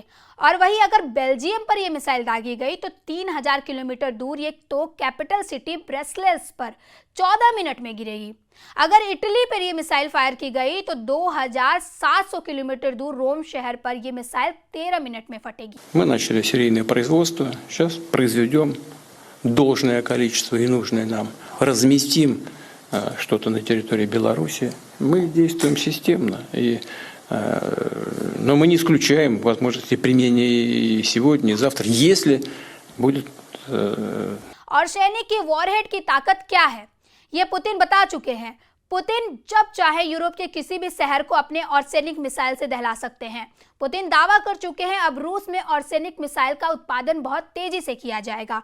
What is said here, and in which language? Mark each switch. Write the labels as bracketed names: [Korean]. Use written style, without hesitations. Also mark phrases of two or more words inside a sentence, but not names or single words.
[Hindi] और वहीं अगर बेल्जियम पर यह मिसाइल दागी गई तो 3000 किलोमीटर दूर ये तो [English] capital city [Hindi] ब्रसेल्स पर 14 मिनट में गिरेगी। अगर इटली पर यह मिसाइल फायर की गई तो 2700 किलोमीटर दूर रोम शहर पर यह मिसाइल 13 मिनट में फटेगी। [Russian] Мы начали серийное производство, сейчас произведем должное количество и нужное нам, разместим что-то на территории Беларуси. Мы действуем системно, но мы не исключаем возможности применения и сегодня, и завтра, если будет... [Hindi] ऑर्सेनिक की वॉरहेड की ताकत क्या है, ये पुतिन बता चुके हैं। पुतिन जब चाहे यूरोप के किसी भी शहर को अपने ऑर्सेनिक मिसाइल से दहला सकते हैं। पुतिन दावा कर चुके हैं अब रूस में ऑर्सेनिक मिसाइल का उत्पादन बहुत तेजी से किया जाएगा।